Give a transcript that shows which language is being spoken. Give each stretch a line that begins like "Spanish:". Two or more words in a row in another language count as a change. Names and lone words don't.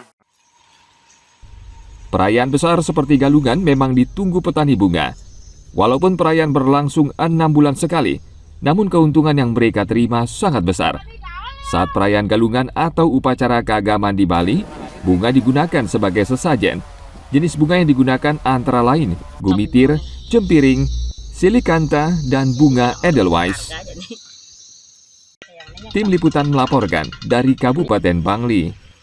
Indonesian: Perayaan besar seperti Galungan memang ditunggu petani bunga. Walaupun perayaan berlangsung 6 bulan sekali, namun keuntungan yang mereka terima sangat besar. Saat perayaan Galungan atau upacara keagamaan di Bali, bunga digunakan sebagai sesajen. Jenis bunga yang digunakan antara lain gumitir, cempiring, silikanta, dan bunga edelweiss. Tim Liputan melaporkan dari Kabupaten Bangli.